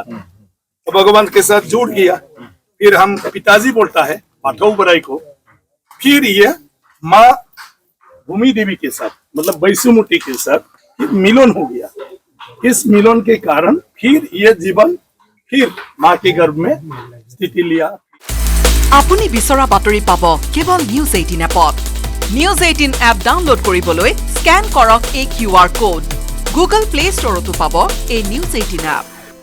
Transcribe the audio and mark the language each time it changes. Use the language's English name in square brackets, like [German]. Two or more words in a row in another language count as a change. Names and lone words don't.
[Hindi] तो भगवान के साथ जुड़ गया, फिर हम पिताजी बोलता है बाथौ बराई को। फिर ये माँ भूमि देवी के साथ मतलब बैसुमुटी के साथ फिर मिलन हो गया। इस मिलन के कारण फिर ये जीवन फिर माँ के गर्भ में स्थिति लिया। [Assamese] আপুনি বিচৰা বাতৰি পাব কেৱল নিউজ 18 এপত। নিউজ 18 এপ ডাউনলোড কৰিবলৈ স্ক্যান কৰক এই QR কোড। গুগল প্লে ষ্টৰতো পাব এই নিউজ 18 এপ।